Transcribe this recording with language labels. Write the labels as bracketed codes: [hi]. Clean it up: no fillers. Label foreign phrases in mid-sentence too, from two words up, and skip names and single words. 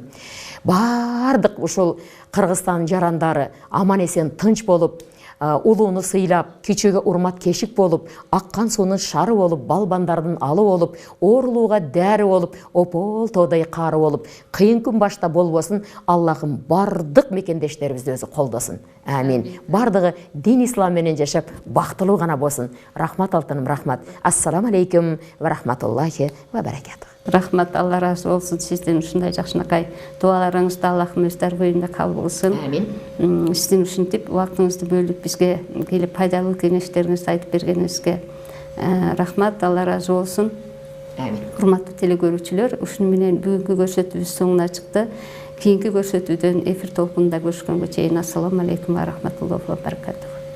[ky] Бардык ушул Кыргызстан жарандары аман эсен тынч болуп, улууну сыйлап, кичүүгө урмат кешик болуп, аккан суунун шары болуп, балбандардын алы болуп, оорулууга дәрі болуп, опол тоодай кары болуп, кыйын күн башта болбосун. Аллахым бардык мекендештерибизди өзү колдосун. Амин. Бардыгы дин ислам менен жашап, бактылуу гана болсун. Рахмат алтыным, рахмат. [ar] السلام عليكم ورحمة الله وبركاته. [ky] Рахмат, Алла разы болсын сизден ушундай жакшынакай дуаларыңызды Аллахым өз дарбойунда кабыл кылсын. Амин. Сиздин ушинтип убактыңызды бөлүп бизге келип пайдалуу кеңештериңизди айтып бергениңизге рахмат, Алла разы болсын. Амин. Урматтуу телекөрүүчүлөр, ушуну менен бүгүнкү көрсөтүүбүз соңуна чыкты. Кийинки көрсөтүүдөн эфир толкунунда көрүшкөнгө чейин [ar] السلام عليكم ورحمة الله وبركاته.